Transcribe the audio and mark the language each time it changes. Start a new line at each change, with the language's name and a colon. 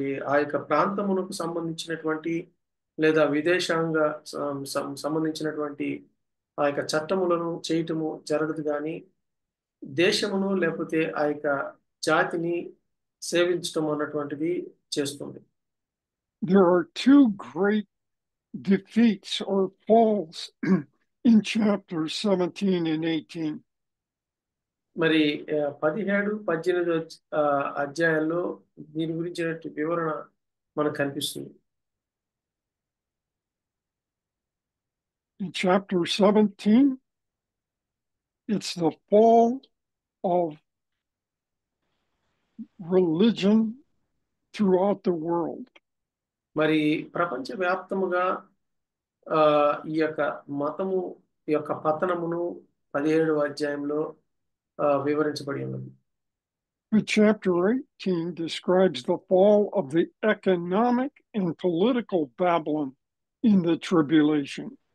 Telugu: ఆ యొక్క ప్రాంతమునకు సంబంధించినటువంటి లేదా విదేశాంగ సంబంధించినటువంటి ఆ యొక్క చట్టములను చేయటము జరగదు, కానీ దేశమును లేకపోతే ఆ యొక్క జాతిని సేవించటం అన్నటువంటిది చేస్తుంది.
English: There are two great defeats or falls in chapters 17 and 18.
Telugu: మరి 17, 18 అధ్యాయాల్లో దీని గురించిన వివరణ మనకు కనిపిస్తుంది.
English: In chapter 17, it's the fall of religion throughout the world.
Telugu: మరి ప్రపంచ వ్యాప్తముగా ఈ యొక్క మతము యొక్క పతనమును 17వ అధ్యాయంలో వివరించబడి ఉన్నది.
English: Chapter 18 describes the fall of the economic and political Babylon in the tribulation.